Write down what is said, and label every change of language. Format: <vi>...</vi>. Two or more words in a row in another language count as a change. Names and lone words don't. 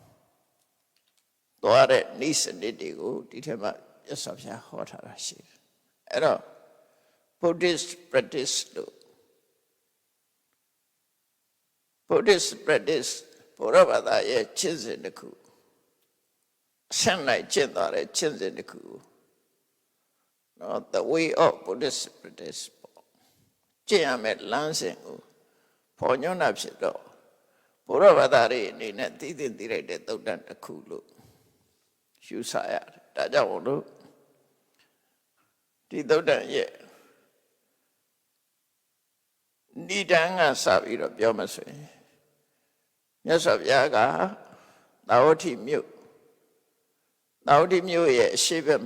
<my>သွားတဲ့နိစ္စနစ်တွေကိုဒီထက်မှမြတ်စွာဘုရားဟောထားတာရှိတယ်အဲ့တော့</my> <en>Buddhist practice</en> <my>လို့</my> <en>Buddhist practice</en> <my>ဘုရားဘာသာရဲ့ကျင့်စဉ်တစ်ခုအဆင့်လိုက်ကျင့်သွားတဲ့ကျင့်စဉ်တစ်ခုနော်</my> <en>the way of Buddhist practice</en> <my>ကျင့်ရမယ့်လမ်းစဉ်ကိုဖော်ညွှန်းတာဖြစ်တော့ဘုရားဘာသာရဲ့အနေနဲ့သိလိုက်တဲ့သုတ်တန်တစ်ခုလို့ယူဆရတယ်ဒါကြောင့်မို့လို့ ဒီသုတ်တန်ရဲ့နိဒံကစပြီးတော့ပြောမှဆိုရင်မြတ်စွာဘုရားကသာဝတိမြို့ရဲ့အရှိဘက်</my>